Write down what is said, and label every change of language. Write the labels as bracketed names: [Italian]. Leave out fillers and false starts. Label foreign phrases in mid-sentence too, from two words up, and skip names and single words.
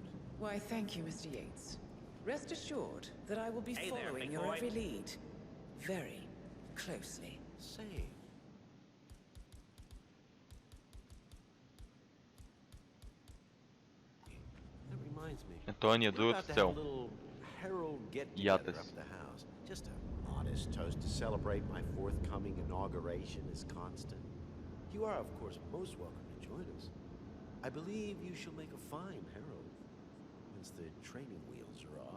[English] Why, thank you, Mr. Yates. Rest assured that I will be Hey there, following big your boy. every lead very closely. Say. That reminds me. [Bulgarian] Той ни е [English] We're [Bulgarian] другата [English] about to have a [Bulgarian] цел. [English] little herald get-together [Bulgarian] Ятес. [English] up at the house. Just a modest toast to celebrate my forthcoming inauguration as constant. You are, of course, most welcome to join us. I believe you shall make a fine herald once the training wheels are off.